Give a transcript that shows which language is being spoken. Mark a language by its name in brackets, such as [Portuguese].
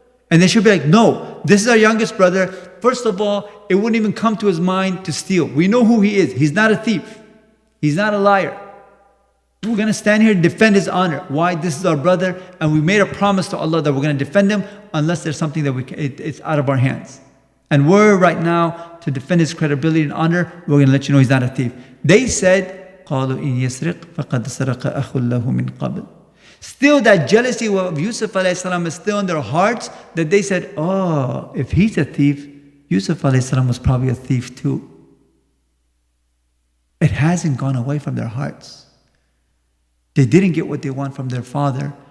[English] And they should be like, no, this is our youngest brother. First of all, it wouldn't even come to his mind to steal. We know who he is. He's not a thief. He's not a liar. We're going to stand here and defend his honor. Why? This is our brother. And we made a promise to Allah that we're going to defend him unless there's something that it's out of our hands. And we're right now, to defend his credibility and honor, we're going to let you know he's not a thief. They said, [Arabic] قَالُوا إِنْ يَسْرِقْ فَقَدْ سَرَقَ أَخٌ لَهُ مِنْ قَبْلِ. [English] Still that jealousy of Yusuf alayhi salam is still in their hearts, that they said, oh, if he's a thief, Yusuf alayhi salam was probably a thief too. It hasn't gone away from their hearts. They didn't get what they want from their father.